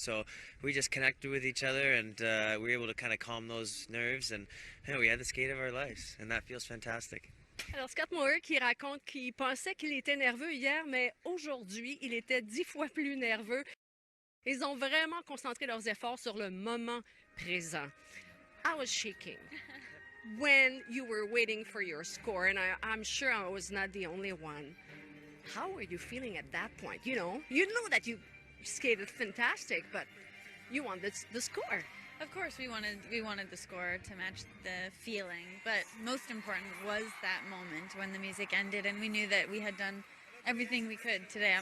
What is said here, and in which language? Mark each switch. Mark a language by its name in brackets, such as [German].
[English] So we just connected with each other, and we were able to kind of calm those nerves, and we had the skate of our lives, and that feels fantastic. [French] Alors, Scott Moir qui raconte qu'il pensait qu'il était nerveux hier, mais aujourd'hui, il était 10 fois plus nerveux. Ils ont vraiment concentré leurs efforts sur le moment présent. [English] I was shaking when you were waiting for your score, and I'm sure I was not the only one. How were you feeling at that point? You know that you skated fantastic, but you want the score. Of course, we wanted the score to match the feeling, but most important was that moment when the music ended, and we knew that we had done everything we could today.